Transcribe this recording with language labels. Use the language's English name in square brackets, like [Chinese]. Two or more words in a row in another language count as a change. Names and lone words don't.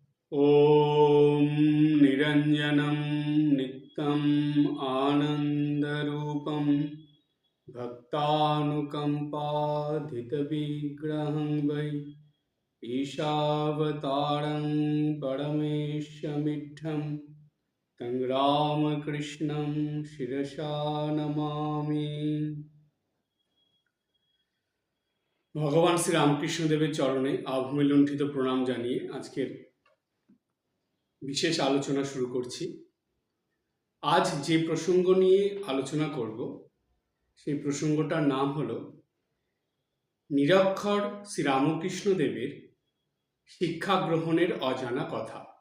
[Sanskrit] ॐ निरञ्जनं नित्यम् आनन्दरूपं भक्तानुकम्पाधितविग्रहं वै ईशावतारं परमेशमिड्ढं तं रामकृष्णं शिरसा नमामि। [Bangla] ভগবান শ্রী রামকৃষ্ণদেবের চরণে আভূমি লুণ্ঠিত প্রণাম জানিয়ে আজকের বিশেষ আলোচনা শুরু করছি। আজ যে প্রসঙ্গ নিয়ে আলোচনা করব সেই প্রসঙ্গটার নাম হলো নিরক্ষর শ্রী রামকৃষ্ণদেবের শিক্ষা গ্রহণের অজানা কথা।